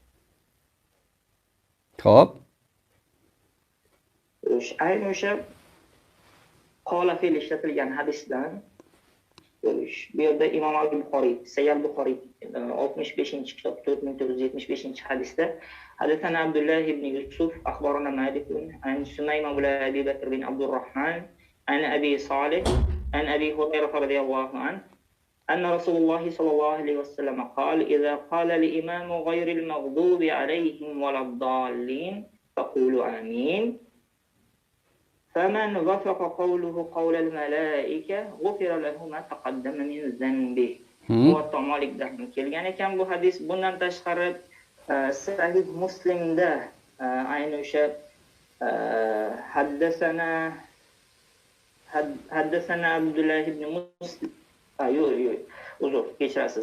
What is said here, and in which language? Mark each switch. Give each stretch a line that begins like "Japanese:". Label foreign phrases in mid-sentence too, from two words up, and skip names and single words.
Uzbek: Xo'p. Ayni o'sha qola fe'l ishlatilgan hadisdan bu yerda Imom al-Buxoriy, Sahih Buxoriy 65-kitob 4975-hadisda hadathana Abdullah
Arabic: ابن يوسف أخبرنا مالك عن سميمة ابن أبي بكر بن عبد الرحمن عن أبي صالح عن أبي هريرة رضي الله عنه أن رسول الله صلى الله عليه وسلم قال إذا قال الإمام غير المغضوب عليهم ولا الضالين فقولوا آمين فمن وفق قوله قول الملائكة غفر له ما تقدم من ذنبه.
Uzbek: Muvatta Malikda kelgan ekan bu hadis. Bundan tashqari Sahih Muslimda ayni o'sha haddasana Abdullah ibn Muslim uzr kechirasiz.